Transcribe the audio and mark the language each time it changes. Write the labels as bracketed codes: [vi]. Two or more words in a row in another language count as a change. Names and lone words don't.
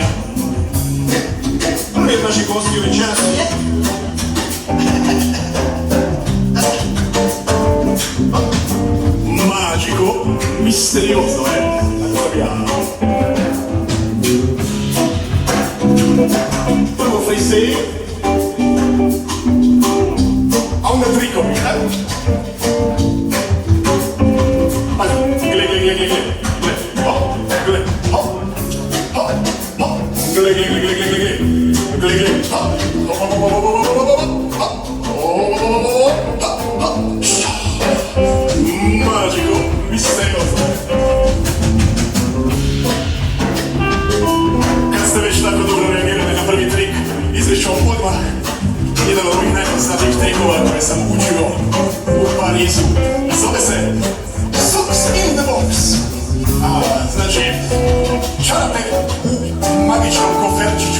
[hr] Prvi od naših gostiju večeras je [it] magico, misterioso, [hr] Prvo freestyle a onda trikovi, Gle, gle, gle, gle, gle, hop, gle, hop, hop, hop, gle, gle, gle, gle, gle, gle, gle, gle, hop, hop, hop, hop, hop, hop, hop, hop, hop, [it] magico, misterioso. [hr] Kad ste već tako dobro reagirali na prvi trik, izreću vam odmah jedan od ovih najpoznatijih trikova koje sam učio u Parizu. Zove se Socks in the Box. Znači, čarape u magičnom koferčiću.